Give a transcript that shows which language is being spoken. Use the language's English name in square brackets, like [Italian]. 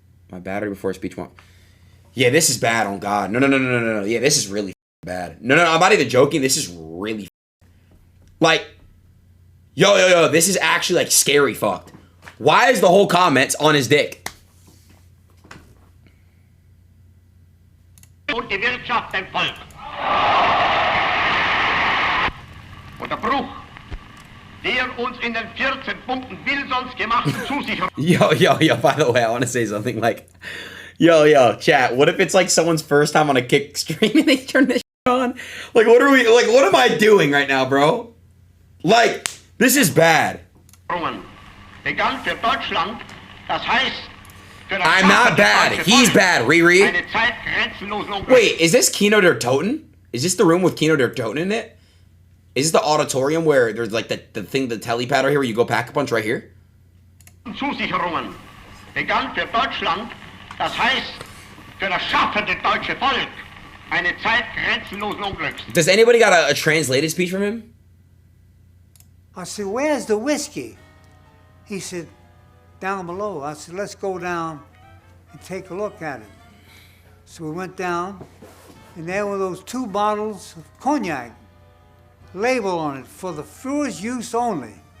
[English] My battery before speech won't. Yeah, this is bad on God. No. Yeah, this is really bad. No, I'm not even joking. This is really like, yo, this is actually like scary fucked. Why is the whole comments on his dick? [German] Und die Wirtschaft dem Volk. Und der Bruch, der uns in den 14 Punkten Wilsons gemachten Zusicherung. [English] Yo, by the way, I want to say something like, yo, chat, what if it's like someone's first time on a kick stream and they turn this shit on? Like, what am I doing right now, bro? Like, this is bad. [German] Begann für Deutschland, das heißt, [English] I'm not bad. He's bad, Riri. Wait, is this Kino der Toten? Is this the room with Kino der Toten in it? Is this the auditorium where there's like the thing, the telepad right here where you go pack a punch right here? [German] Zusicherungen begann für Deutschland, das heißt für das schaffende deutsche Volk, eine Zeit grenzenlosen Unglücks. [English] Does anybody got a translated speech from him? I said, where's the whiskey? He said, down below. I said, let's go down and take a look at it. So we went down, and there were those 2 bottles of cognac, label on it, for the first use only.